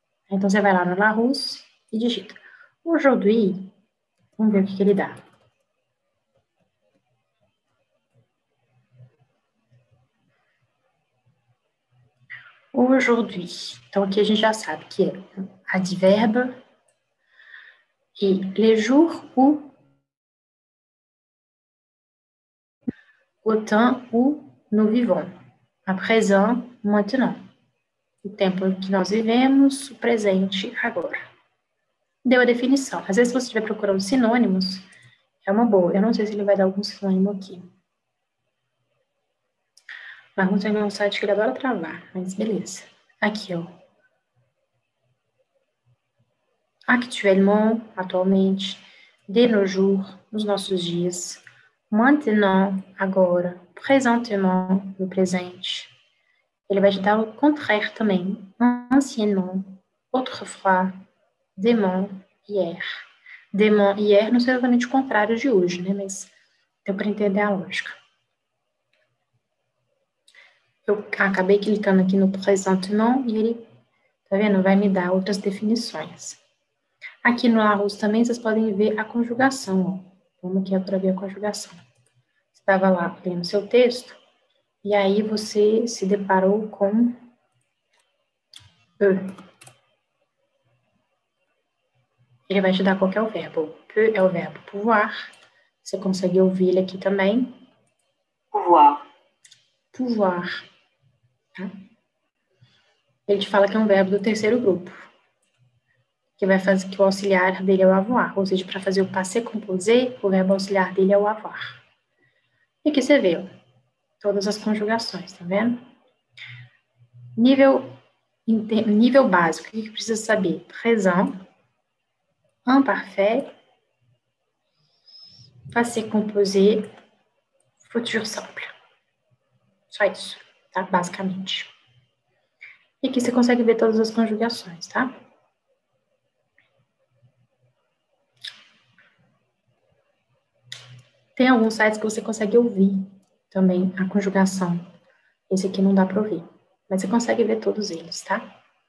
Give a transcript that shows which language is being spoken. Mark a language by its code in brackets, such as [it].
[pt] Então, você vai lá no Larousse e digita. Aujourd'hui, vamos ver o que ele dá. Aujourd'hui. Então, aqui a gente já sabe que é advérbio [fr] E les jours où, au temps où nous vivons. À présent, maintenant. [pt] O tempo que nós vivemos, o presente, agora. Deu a definição. Às vezes, se você estiver procurando sinônimos, é uma boa. Eu não sei se ele vai dar algum sinônimo aqui. Mas não tem um site que ele adora travar, mas beleza. Aqui, ó. Actuellement, atualmente. De nos jours, nos nossos dias. Maintenant, agora. Présentement, no presente. Ele vai te dar o contrário também. [fr] Anciennement, autrefois, demain, hier. [pt] Demain, hier não sei exatamente o contrário de hoje, né? Mas deu para entender a lógica. Eu acabei clicando aqui no présentement e ele, tá vendo? Vai me dar outras definições. Aqui no Larousse também vocês podem ver a conjugação, ó. Vamos aqui para ver a conjugação. Você estava lá lendo seu texto e aí você se deparou com ele vai te dar qual que é o verbo. Que é o verbo pouvoir. Você consegue ouvir ele aqui também. [fr] pouvoir, [pt] Pouvoir. Tá? Ele te fala que é um verbo do terceiro grupo. Que vai fazer que o auxiliar dele é o avoir. Ou seja, para fazer o passé composé, o verbo auxiliar dele é o avoir. E aqui você vê, ó, todas as conjugações, tá vendo? Nível básico, o que precisa saber? Présent, imparfait, passé composé, futur simple. Só isso, tá? Basicamente. E aqui você consegue ver todas as conjugações, tá? Tem alguns sites que você consegue ouvir também a conjugação. Esse aqui não dá para ouvir, mas você consegue ver todos eles, tá?